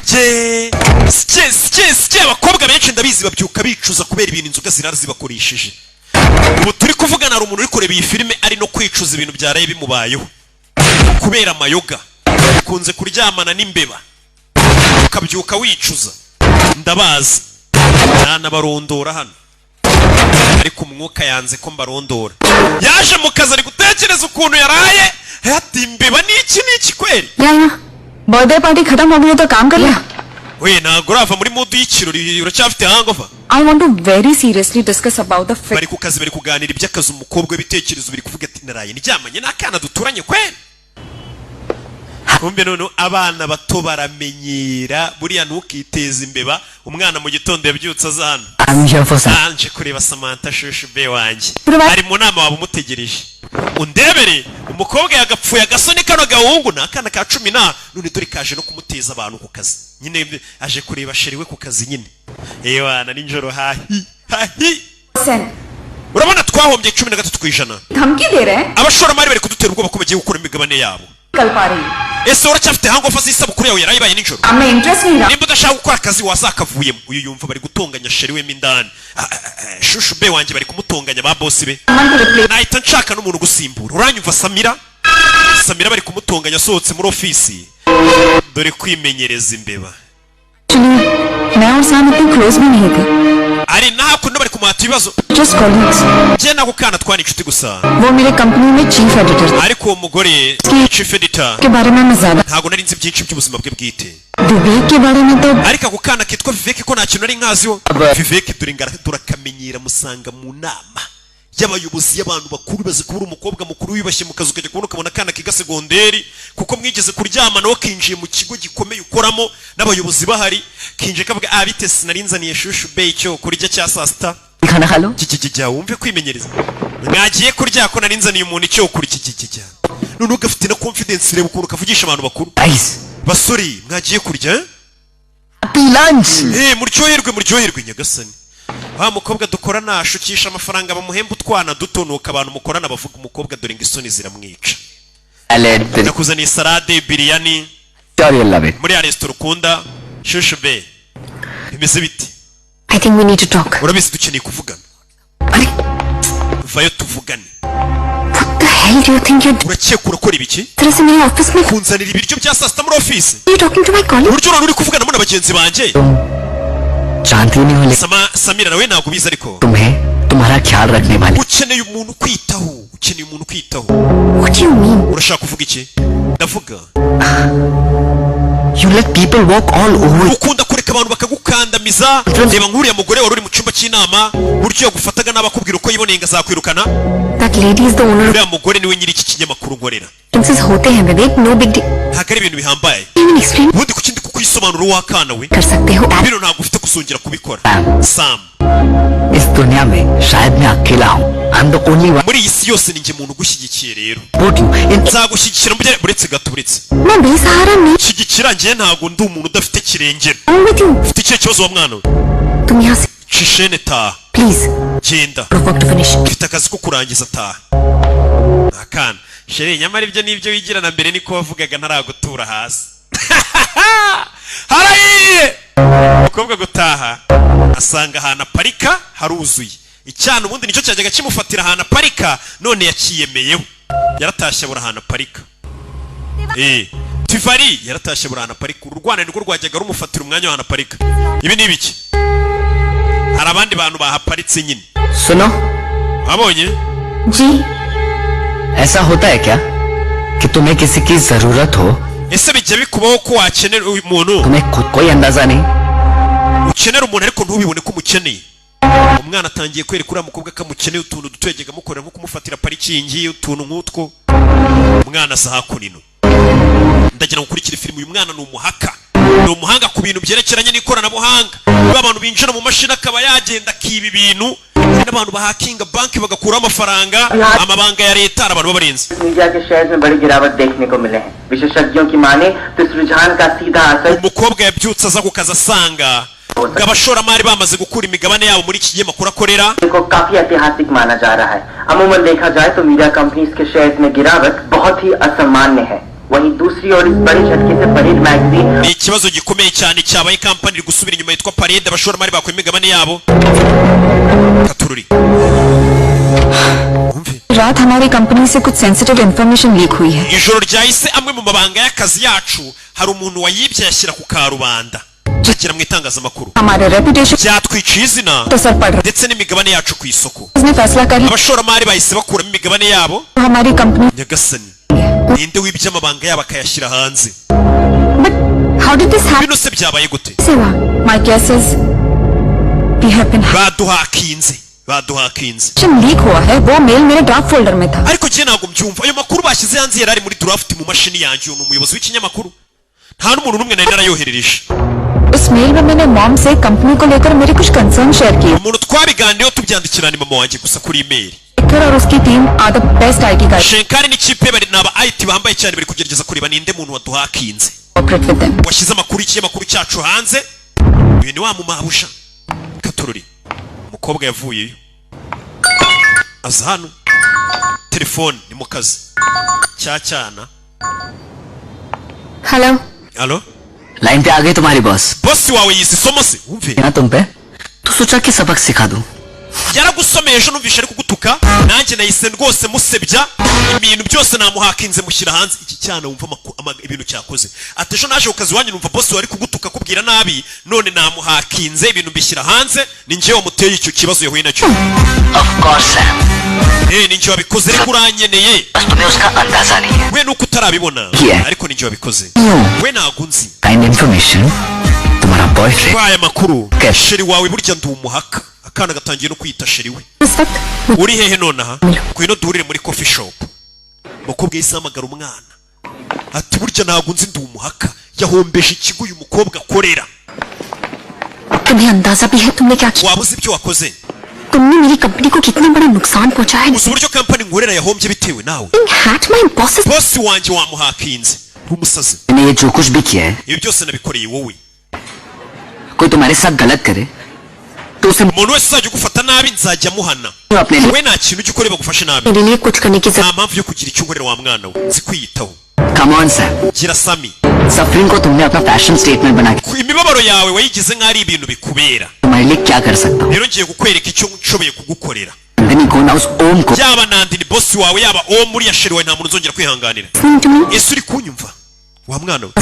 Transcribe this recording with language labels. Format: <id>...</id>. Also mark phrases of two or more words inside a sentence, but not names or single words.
<rw>sike abakobwa benshi ndabizi babyuka bicuza kubera ibintu inzoga zirara zibakoresheje ubu turi kuvugana hari umuntu uri kureba iyi filime ari no kwicuza ibintu byaraye bimubayeho kubera amayoga ukunze kuryamana n'imbeba ukabyuka wicuza ndabazi nanabarondora hano ariko umwuka yanze ko mbarondora yaje mu kazi ari gutekereza ukuntu yaraye ati imbeba niki kweri</rw> <hi>बर्थडे पार्टी खत्म हो गई तो काम कर ले</hi> <rw>we ntago urava muri mood y'ikirori uracyafite hangover</rw> <en>I want to very seriously discuss about the</en> <rw>bari ku kazi bari kuganira iby'akazi umukobwa w'ibitekerezo biri kuvuga ati naraye ndyamanye n'akana duturanye kweri kumbe none abana bato baramenyera buriya ntukiteze imbeba umwana mu gitondo yabyutse azana anje kureba Samantha shushu be wanjye ari mu nama waba umutegereje undebere umukobwa yagapfuye agasoni kano gahungu n'akana ka 10 na none dore kaje no kumuteza abantu ku kazi nyine aje kureba sheriwe ku kazi nyine wana ninjoro hahi urabona twahombye 13%</rw> <hi>धमकी दे रहे हैं</hi> <rw>abashoramari bari kudutera ubwoba ko bagiye gukora imigabane yabo</rw> <hi>कल पा रही</hi> <rw>ese uracyafite hangover z'isabukuru yawe yarayibaye ninjoro</rw> <hi>हमें इंटरेस्ट नहीं रहा</hi> <rw>nimba udashaka gukora akazi wazakavuyemo uyu yumva bari gutonganya sheriwe mindani shushu be wanjye bari kumutonganya ba boss be nahita nshaka n'umuntu gusimbura uranyumva Samira bari kumutonganya asohotse muri ofisi dore kwimenyereza imbeba</rw> <hi>मैं और सैम इतने क्लोज भी नहीं थे</hi> <rw>ari nakuno bari kumuhata ibibazo</rw> <en>just colleagues</en> <rw>je nagukana twani inshuti gusa</rw> <hi>वो मेरे कंपनी में</hi> <en>chief editor</en> <rw>ariko uwo mugore</rw> <en>chief editor</en> <hi>के बारे में मैं ज्यादा</hi> <rw>ntago nari nzi byinshi by'ubuzima bwe bwite</rw> <hi>विवेक के बारे में तो</hi> <rw>ariko agukana kitwa Vivek ko nta kintu nari nkaziho Vivek turakamenyera musanga mu nama y'abayobozi y'abantu bakuru bazi kubura umukobwa mukuru wibashye mu kazi ukajya kubona ukabona kana kiga segonderi kuko mwigeze kuryama nawe kinjiye mu kigo gikomeye ukoramo n'abayobozi bahari kinje kavuga bite sinarinzaniye shushu be cyo kurya cya sasta</rw> <hi>खाना खा लो</hi> <rw>kijya wumve kwimenyereza mwagiye kurya ko narinzaniye umuntu cyo kuri kijya none ugafite na confidence reba ukuntu kavugisha abantu bakuru</rw> <en>guys</en> <rw>basori mwagiye kurya</rw> <en>Happy lunch.</en> <rw>muryoherwe nyagasani. Wa mukobwa dukorana ashukisha amafaranga bamuhemba utwana dutonuka abantu mukorana bavuga umukobwa dore ngo isoni ziramwica.</rw> <en>Salad.</en> <rw>Nakuzaniye salade biryani.</rw> <en>Sure you'll love it.</en> <rw>Muri ya restaurant ukunda shushu be. Bimeze biti?</rw> <en>I think we need to talk.</en> <rw>Urabizi dukeneye kuvugana.</rw> <hi>Are,</hi> <rw>Vayo tuvugane.</rw> <en>what the hell do you think you're doing?</en> <rw>Urakeka urakora ibiki?</rw> <hi>तरह से मेरे ऑफिस में</hi> <rw>Kunzanira ibiryo bya saa sita muri office.</rw> <en>you talking to my colleague?</en> <rw>Uburyo uri kuvugana muri abagenzi banjye.</rw> <hi>जानती नहीं हो लेकिन</hi> <rw>Samira nawe ntabwo ubizi ariko.</rw> <hi>तुम्हें तुम्हारा ख्याल रखने वाली.</hi> <rw>Ukeneye umuntu kwitaho.</rw> <en>What do you mean?</en> <rw>Urashaka kuvuga iki? Ndavuga.</rw> <en>You let people walk all over.</en> <rw>Ukunda kureka abantu bakagukandamiza. Reba nkuriya mugore wari uri mu cyumba cy'inama, buryo yagufataga n'abakubwira uko yiboneye ngo azakwirukana.</rw> <en>That lady is the owner of</en> <rw>Uriya mugore niwe nyiri iki kinyamakuru nkorera.</rw> <hi>Princess होते हैं विवेक,</hi> <en>no big deal.</en> <rw>Ntabwo ari ibintu bihambaye.</rw> <en>Even explain</en> <rw>Ubundi kuki ndi kukwisobanura wakana we?</rw> <hi>कर सकते हो.</hi> <rw>Bino ntabwo ufite kuzongera kubikora. Sam.</rw> <hi>इस दुनिया में शायद मैं अकेला हूँ.</hi> <en>I'm the only one</en> <rw>Muri iyi si yose ni njye muntu ugushyigikiye rero.</rw> <en>who support you. In</en> <rw>Nzagushyigikira mu buretse gato buretse.</rw> <hi>मैं बेसहारा नहीं</hi> <rw>Shyigikira njye ntabwo ndi umuntu udafite kirengera.</rw> <en>हूँ with you.</en> <rw>Ufite ikihe kibazo wa mwana we?</rw> <hi>तुम यहाँ से</hi> <rw>Shishene taha.</rw> <en>please</en> <rw>Genda.</rw> <en>work to finish.</en> <rw>Ufite akazi ko kurangiza taha. Akana. Shere nyamara ibyo nibyo wigira na mbere niko wavugaga ntaragutura hasi. Harayiye. Umukobwa gutaha asanga ahantu aparika haruzuye. Icyana ubundi nicyo cyajyaga kimufatira ahantu aparika none yakiyemeyeho. Yaratashye abura ahantu aparika. Tivari yaratashye abura ahantu aparika. Urwana nirwo rwajyaga rumufatira umwanya w'ahantu aparika. Ibi ni ibiki? Hari abandi bantu bahaparitse nyine.</rw> <hi>सुनो,</hi> <rw>Abonye?</rw> <hi>जी ऐसा होता है क्या कि तुम्हें किसी की जरूरत हो,</hi> <rw>Ese bijya bikubaho ko wakenera umuntu</rw> <hi>तुम्हें खुद कोई अंदाजा नहीं?</hi> <rw>ukenera umuntu ariko ntubibone ko umukeneye. Umwana atangiye kwereka uriya mukobwa ko amukeneye utuntu duto yajyaga amukorera nko kumufatira parikingi utuntu nk'utwo. Umwana asa hakunino. Ndagira ngo ukurikire filime. Uyu mwana ni umuhaka, ni umuhanga ku bintu byerekeranye n'ikoranabuhanga. Niba abantu binjira mu mashini akaba yagenda akiba ibintu. Hari n'abantu bahakinga banki bagakuraho amafaranga, amabanga ya leta abantu babarenze.</rw> <hi>मीडिया के शेयर में बड़ी गिरावट देखने को मिले हैं. विशेषज्ञों की माने तो इस रुझान का सीधा असर</hi> <rw>Umukobwa yabyutse aza ku kazi asanga ngo abashoramari bamaze gukura imigabane yabo muri iki kinyamakuru akorera.</rw> <hi>को काफी ऐतिहासिक माना जा रहा है. अमूमन देखा जाए तो</hi> <en>media companies</en> <hi>के शेयर्स में गिरावट बहुत ही असामान्य है. वहीं दूसरी ओर इस बड़ी झटके से परेड मैगजीन</hi> <rw>Ni ikibazo gikomeye cyane cyabaye kampani iri gusubira inyuma yitwa Parade abashoramari bakuye imigabane yabo. Katururi. Umve.</rw> <hi>रात हमारी कंपनी से कुछ</hi> <en>sensitive information</en> <hi>लीक हुई है.</hi> <rw>Ijoro ryahise amwe mu mabanga y'akazi yacu hari umuntu wayibye yashyira ku karubanda. Akira mu itangazamakuru.</rw> <hi>हमारे रेपुटेशन</hi> <rw>Byatwiciye izina</rw> <hi>तो सर पड़ रहा</hi> <rw>ndetse n'imigabane yacu ku isoko.</rw> <hi>है. उसने फैसला कर लिया</hi> <rw>Abashoramari bahise bakuramo imigabane yabo.</rw> <hi>हमारी कंपनी.</hi> <rw>Nyagasani. Ninde wibye amabanga yabo akayashyira hanze?</rw> <en>But how did this happen?</en> <rw>Bino se byabaye gute?</rw> <hi>से हुआ?</hi> <en>My guess is we have been</en> <rw>baduhakinze</rw> <hi>लीक हुआ है. वो मेल मेरे</hi> <en>draft folder</en> <hi>में था.</hi> <rw>ariko njye ntabwo mbyumva. Ayo makuru bashyize hanze yari ari muri draft mu mashini yanjye. Uyu ni umuyobozi w'ikinyamakuru. Nta n'umuntu n'umwe nari narayoherereje.</rw> <hi>उस मेल में मैंने मॉम से कंपनी को लेकर मेरे कुछ</hi> <en>concern share</en> <hi>किए.</hi> <rw>Umuntu twabiganiyeho tubyandikira ni mama wanjye gusa kuri email.</rw> <hi>शेखर और उसकी टीम</hi> <en>are the best IT guide.</en> <rw>Shenkari n'ikipe bari naba IT bambaye cyane bari kugerageza kureba ninde muntu waduhakinze.</rw> <en>Cooperate with them.</en> <rw>Washyize amakuru y'ikinyamakuru cyacu hanze. Uyu ni wa mumabusha. Katururi. Umukobwa yavuyeyo. Aza hano. Telefone ni mu kazi. Cyana.</rw> <en>हेलो.</en> <rw>Allo?</rw> <hi>लाइन पे आ गई तुम्हारी बॉस.</hi> <rw>Boss wawe yisi somo se? Umve.</rw> <hi>ना तुम पे तो सोचा कि सबक सिखा दूं.</hi> <rw>Yaragusomeye ejo numvishe ari kugutuka. Nanjye nahise rwose musebya. Ibintu byose namuhakinze mushyira hanze. Iki cyana wumva ibintu cyakoze. Ati ejo naje ukazi wanyu numva boss wari kugutuka kubwira nabi. None namuhakinze ibintu bishyira hanze. Ni njye wamuteye icyo kibazo yahuye nacyo.</rw> <en>Of course Sam.</en> <rw>Ni njye wabikoze ariko uranyeneye.</rw> <hi>बस तुम्हें उसका अंदाजा नहीं है.</hi> <rw>We nuko utarabibona.</rw> <en>Yeah.</en> <rw>Ariko ni njye wabikoze.</rw> <en>No.</en> <rw>We ntabwo nzi.</rw> <en>Kind information.</en> <hi>तुम्हारा बॉयफ्रेंड.</hi> <rw>Aya makuru.</rw> <en>Okay.</en> <rw>Sheri wawe burya ndi umuhaka. Akana gatangiye no kwita sheri we.</rw> <hi>इस वक्त</hi> <rw>Uri hehe nonaha? Kwino duhurire muri</rw> <en>coffee shop.</en> <rw>Mukobwa yise amagara umwana. Ati burya ntabwo nzi ndi umuhaka. Yahombeje ikigo uyu mukobwa akorera.</rw> <hi>तुम्हें अंदाजा भी है तुमने क्या किया?</hi> <rw>Waba uzi ibyo wakoze?</rw> <hi>तुमने मेरी कंपनी को कितना बड़ा नुकसान पहुंचाया है.</hi> <rw>Uzi uburyo company nkorera yahombye bitewe nawe.</rw> <en>Hat my bosses.</en> <rw>Boss wanjye wamuhakinze. Uri umusazi.</rw> <hi>मैंने ये जो कुछ भी किया है</hi> <rw>Ibi byose nabikoreye wowe.</rw> <hi>कोई तुम्हारे साथ गलत करे तो उसे</hi> <rw>umuntu wese uzajya ugufata nabi nzajya muhana</rw> <hi>अपने लिए</hi> <rw>we nta kintu ujya ukora bagufashe nabi</rw> <hi>मेरे लिए कुछ करने की</hi> <rw>nta mpamvu yo kugira icyo unkorera wa mwana we nzi kwiyitaho</rw> <en>come on sir</en> <rw>gira sami</rw> <hi>सफरिंग को तुमने अपना</hi> <en>fashion statement</en> <hi>बना के</hi> <rw>imibabaro yawe wayigize nk'ari ibintu bikubera</rw> <hi>तुम्हारे लिए क्या कर सकता हूँ</hi> <rw>rero ngiye kukwereka icyo nshoboye kugukorera</rw> <hi>नंदिनी को ना उस ओम को</hi> <rw>yaba nandini bosi wawe yaba omu uriya sheri wawe nta muntu uzongera kwihanganira ese uri kunyumva wa mwana we</rw>